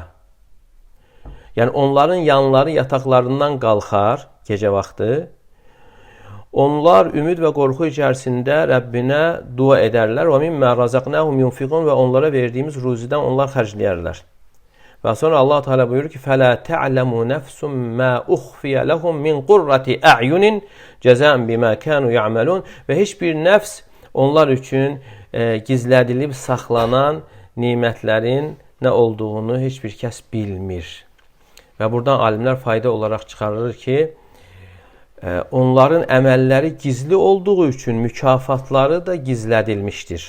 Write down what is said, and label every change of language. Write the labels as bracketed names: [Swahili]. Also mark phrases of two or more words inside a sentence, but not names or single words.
[Azerbaijani] Yəni onların yanları yataqlarından qalxar gecə vaxtı. Onlar ümid və qorxu içərisində Rəbbinə dua edərlər. Və [Arabic] مِمَّا رَزَقْنَاهُمْ يُنْفِقُونَ [Azerbaijani] və onlara verdiyimiz ruzidən onlar xərcləyərlər. Və sonra Allah Teala buyurur ki: [Arabic] "فَلَا تَعْلَمُ نَفْسٌ مَا أُخْفِيَ لَهُمْ مِنْ قُرَّةِ أَعْيُنٍ جَزَاءً بِمَا كَانُوا يَعْمَلُونَ." [Azerbaijani] Və heç bir nəfs onlar üçün gizlədilib saxlanan nemətlərin nə olduğunu heç bir kəs bilmir. Və buradan alimlər fayda olaraq çıxarır ki, onların əməlləri gizli olduğu üçün mükafatları da gizlədilmişdir.